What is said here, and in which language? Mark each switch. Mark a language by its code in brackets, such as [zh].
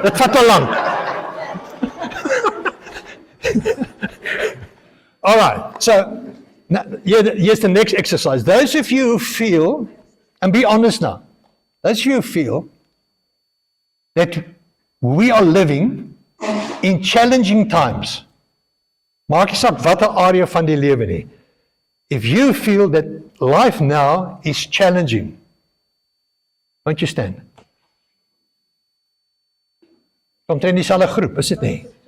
[af] Dit vat te lank. [en] All right, so here's the next exercise. Those of you who feel, and be honest now, those of you who feel that we are living in challenging times. [af] Maak nie saak watter area van die lewe nie. [en] If you feel that life now is challenging, won't you stand? [af] Komt in dieselfde groep, is dit nie?